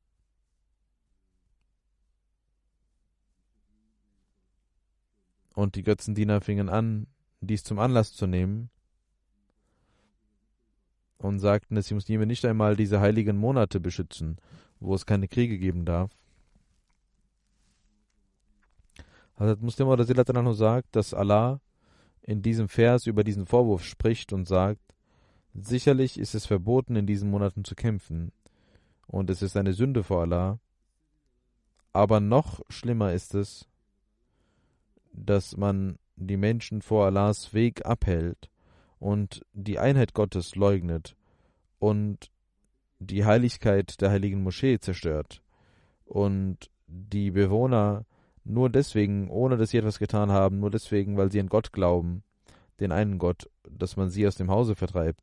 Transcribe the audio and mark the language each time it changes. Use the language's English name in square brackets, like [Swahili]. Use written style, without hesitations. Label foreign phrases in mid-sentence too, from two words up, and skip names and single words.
[German] Und die Götzendiener fingen an, dies zum Anlass zu nehmen und sagten, dass die Muslime nicht einmal diese heiligen Monate beschützen, wo es keine Kriege geben darf. Hazrat Muslim [Arabic] رضي الله عنه [German] sagt, dass Allah in diesem Vers über diesen Vorwurf spricht und sagt, sicherlich ist es verboten, in diesen Monaten zu kämpfen und es ist eine Sünde vor Allah, aber noch schlimmer ist es, dass man die Menschen vor Allahs Weg abhält und die Einheit Gottes leugnet und die Heiligkeit der heiligen Moschee zerstört und die Bewohner nur deswegen, ohne dass sie etwas getan haben, nur deswegen, weil sie an Gott glauben, den einen Gott, dass man sie aus dem Hause vertreibt.